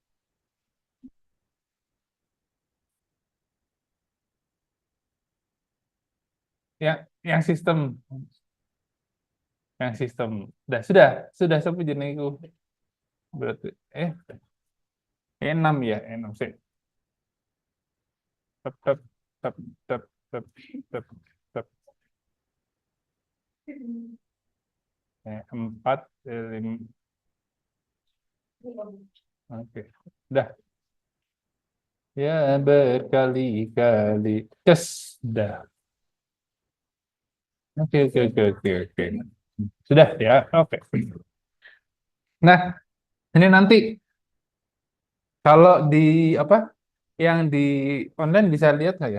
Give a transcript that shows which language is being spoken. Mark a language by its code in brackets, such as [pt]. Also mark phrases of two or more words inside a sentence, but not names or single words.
[id] Yang sistem, yang sistem. Sudah sampai jenengku. Berarti, enam ya, enam sih. Tep, tep, tep, tep, tep, tep, tep. Empat, lima. Oke. Udah. Ya berkali-kali. Yes. Udah. Oke, oke, oke, oke, oke. Sudah ya. Oke. Nah, ini nanti kalau di apa yang di online bisa lihat nggak ya?